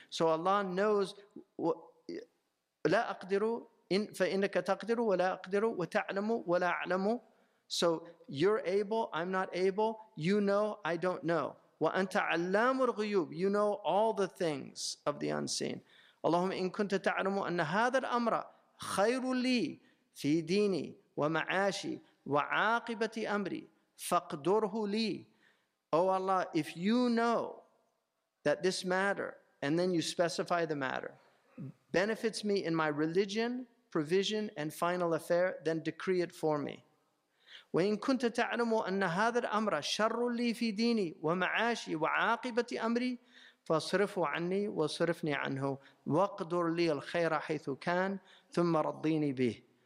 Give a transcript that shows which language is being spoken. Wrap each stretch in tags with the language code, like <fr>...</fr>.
<en>So Allah knows,</en> <ar>لَا أَقْدِرُ فَإِنَّكَ تَقْدِرُ وَلَا أَقْدِرُ وَتَعْلَمُ وَلَا أَعْلَمُ.</ar> <en>So you're able, I'm not able, you know, I don't know.</en> <ar>وَأَنْتَ عَلَّامُ الْغُيُوبِ.</ar> <en>You know all the things of the unseen.</en> <ar>اللهم إن كنت تعلم أن هذا الأمر خير لي في ديني ومعاشي وعاقبة أمري فاقدره لي.</ar> <en>Oh Allah, if you know that this matter, and then you specify the matter, benefits me in my religion, provision, and final affair, then decree it for me.</en> <ar>وَإِن كُنْتَ تَعْلَمُ أَنَّ هَذَا الْأَمْرَ شَرٌّ لِي فِي دِينِي وَمَعَاشِي وَعَاقِبَةِ أَمْرِي فَصْرِفُ عَنِّي وَصْرِفْنِي عَنْهُ وَقْدُرْ لِي الْخَيْرَ حَيْثُ كَانَ ثُمَّ رَضِّينِي بِهِ.</ar>